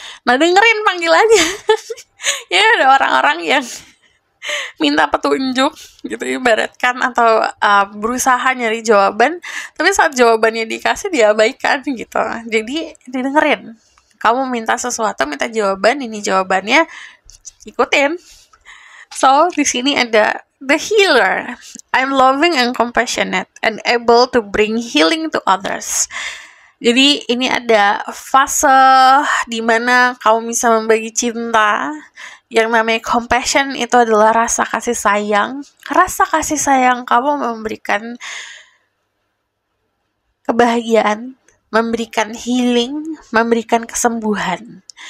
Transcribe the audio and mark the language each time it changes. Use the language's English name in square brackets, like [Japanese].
[Indonesian] Nah, dengerin panggilannya. Ya, ada orang-orang yang minta petunjuk gitu ibaratkan, atau berusaha nyari jawaban, tapi saat jawabannya dikasih diabaikan gitu. Jadi didengerin. Kamu minta sesuatu, minta jawaban, ini jawabannya, ikutin. So, di sini ada the healer. [English] I'm loving and compassionate and able to bring healing to others. [Indonesian] Jadi ini ada fase di mana kamu bisa membagi cinta. Yang namanya compassion itu adalah rasa kasih sayang. Rasa kasih sayang kamu memberikan kebahagiaan, memberikan healing, memberikan kesembuhan.